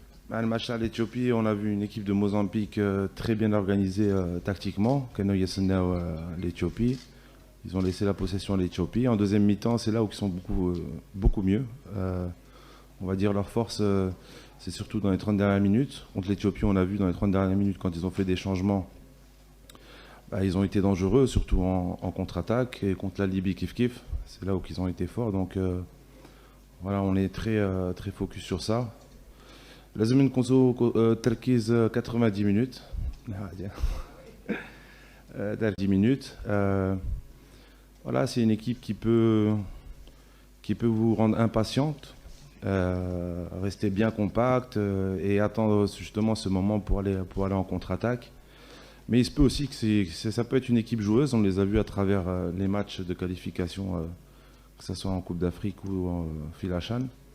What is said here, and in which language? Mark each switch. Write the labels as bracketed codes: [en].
[ar] مع الماتش تاع [fr] l'Éthiopie on a vu une équipe de Mozambique très bien organisée tactiquement. [ar] كانوا يستناو l'Éthiopie. [fr] Ils ont laissé la possession à l'Éthiopie. En deuxième mi-temps, c'est là où ils sont beaucoup mieux. On va dire leur force, c'est surtout dans les 30 dernières minutes. Contre l'Éthiopie, on a vu dans les 30 dernières minutes, quand ils ont fait des changements, ils ont été dangereux, surtout en contre-attaque. Et contre la Libye, kif-kif, c'est là où ils ont été forts. Donc voilà, on est très focus sur ça. [ar] لازم نكونوا تركيز [fr] 90 minutes. 10 minutes. Voilà, c'est une équipe qui peut vous rendre impatiente, rester bien compact et attendre justement ce moment pour aller en contre-attaque. Mais il se peut aussi que ça peut être une équipe joueuse. On les a vus à travers les matchs de qualification, que ce soit en Coupe d'Afrique ou en Filachan.